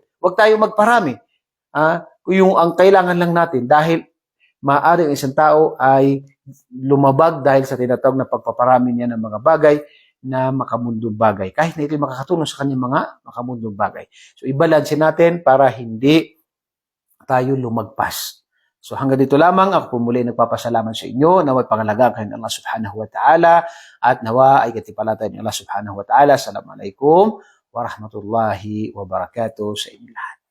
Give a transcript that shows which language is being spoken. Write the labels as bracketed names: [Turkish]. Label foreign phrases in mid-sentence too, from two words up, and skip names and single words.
[Filipino] Huwag tayong magparami. Yung ang kailangan lang natin dahil maaaring isang tao ay lumabag dahil sa tinatawag na pagpaparami niya ng mga bagay na makamundong bagay. Kahit na ito makakatulong sa kanyang mga makamundong bagay. So, ibalansin natin para hindi tayo lumagpas. So hanggang dito lamang, ako po muli nagpapasalamat sa inyo, nawa'y pangalagaan kayo ng Allah [Arabic] سبحانه وتعالى [Filipino] at nawa ay katipalatay ng Allah [Arabic] سبحانه وتعالى. السلام عليكم ورحمة الله وبركاته [Filipino] sa inyo lahat.